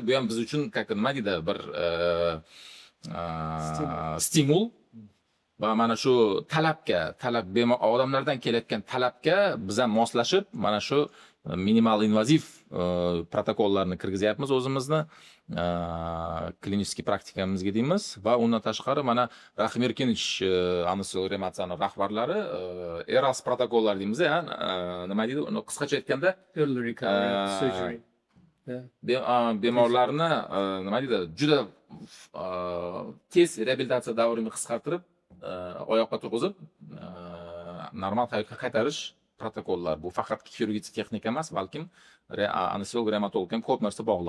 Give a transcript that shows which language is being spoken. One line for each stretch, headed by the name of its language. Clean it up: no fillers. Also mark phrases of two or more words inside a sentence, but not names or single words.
Uzbek: Bu ham biz uchun nima deydi, bir stimul va mana shu odamlardan kelayotgan talabga biz ham moslashib, mana shu minimal invaziv protokollarni kirgizyapmiz o'zimizni klinik praktikamizga deymiz va undan tashqari mana Rahim Erkinovich anesteziolog reanimatsiyani rahbarlari ERAS protokollar deymiz, nima deydi, uni qisqacha aytganda
English: Early recovery surgery.
Uzbek: bemorlarni nima deydi, juda tez reabilitatsiya davrini qisqartirib, oyoqqa turg'izib, normal hayotga qaytarish protokollar. Bu faqat xirurgik texnika emas, balkim anesteziolog reanimatolog ham ko'p narsa bog'liq.